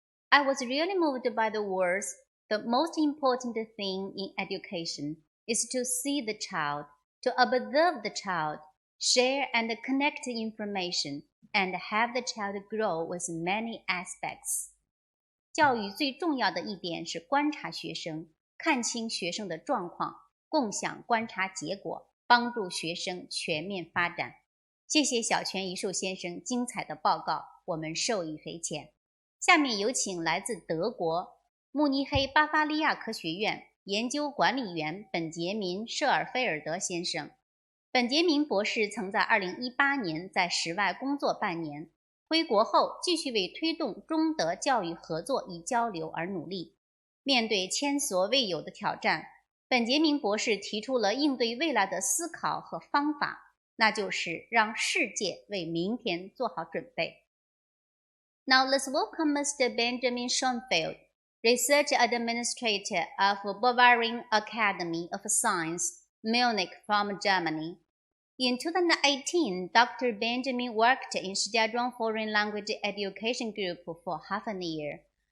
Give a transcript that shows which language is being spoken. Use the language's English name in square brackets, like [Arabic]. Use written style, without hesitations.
[English] I was really moved by the words, the most important thing in education is to see the child, to observe the child, share and connect information, and have the child grow with many aspects. [Chinese] 教育最重要的一点是观察学生，看清学生的状况，共享观察结果，帮助学生全面发展。谢谢小泉一树先生精彩的报告，我们受益匪浅。下面有请来自德国慕尼黑巴伐利亚科学院研究管理员本杰明·舍尔菲尔德先生。本杰明博士曾在2018年在室外工作半年，回国后继续为推动中德教育合作与交流而努力。面对前所未有的挑战，本杰明博士提出了应对未来的思考和方法，那就是让世界为明天做好准备。 [English] Now let's welcome Mr. Benjamin Schoenfeld, Research Administrator of Bavarian Academy of Science, Munich from Germany. In 2018, Dr. Benjamin worked in Shijiazhuang Foreign Language Education Group for half a year.